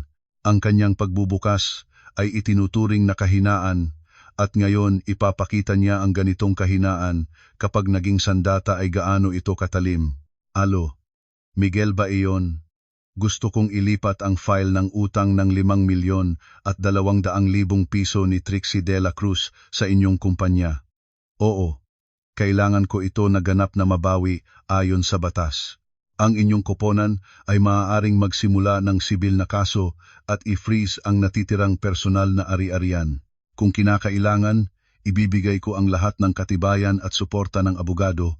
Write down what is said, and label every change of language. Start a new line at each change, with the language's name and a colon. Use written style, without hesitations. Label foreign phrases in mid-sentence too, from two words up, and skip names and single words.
Filipino: Ang kanyang pagbubukas ay itinuturing na kahinaan at ngayon ipapakita niya ang ganitong kahinaan kapag naging sandata ay gaano ito katalim. Alo, Miguel ba iyon? Gusto kong ilipat ang file ng utang ng 5 milyon at 200,000 piso ni Trixie de la Cruz sa inyong kumpanya. Oo, kailangan ko ito na ganap na mabawi ayon sa batas. Ang inyong koponan ay maaaring magsimula ng sibil na kaso at i-freeze ang natitirang personal na ari-arian. Kung kinakailangan, ibibigay ko ang lahat ng katibayan at suporta ng abogado.